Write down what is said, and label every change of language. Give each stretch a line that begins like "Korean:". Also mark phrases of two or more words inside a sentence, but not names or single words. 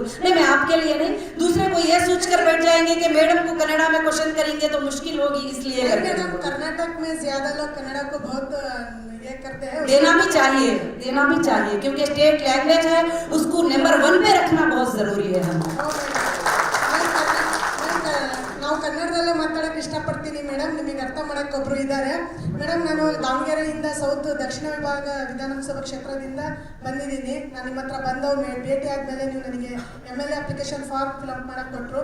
Hindi: नहीं, मैं आपके लिए नहीं, दूसरे को ये सोच कर बैठ जाएंगे कि मैडम को कन्नड़ा में क्वेश्चन करेंगे तो मुश्किल होगी, इसलिए मैडम कर्नाटक में ज्यादा लोग कन्नड़ा को बहुत ये करते हैं। देना भी चाहिए क्योंकि
English: state language
Hindi: है, उसको नंबर 1 पे रखना बहुत जरूरी है।
Kannada: ನಾವು ಕನ್ನಡದಲ್ಲೇ ಮಾತಾಡಕ್ಕೆ ಇಷ್ಟಪಡ್ತೀನಿ ಮೇಡಮ್, ನಿಮಗೆ ಅರ್ಥ ಮಾಡಕ್ಕೆ ಒಬ್ರು ಇದ್ದಾರೆ ಮೇಡಮ್. ನಾನು ದಾವಣಗೆರೆಯಿಂದ ಸೌತ್ ದಕ್ಷಿಣ ವಿಭಾಗ ವಿಧಾನಸಭಾ ಕ್ಷೇತ್ರದಿಂದ ಬಂದಿದ್ದೀನಿ. ನಾನು ನಿಮ್ಮ ಹತ್ರ ಬಂದವು ಭೇಟಿ ಆದಮೇಲೆ ನೀವು ನನಗೆ
English: MLA application form fill up
Kannada: ಮಾಡಕ್ಕೆ ಕೊಟ್ಟರು.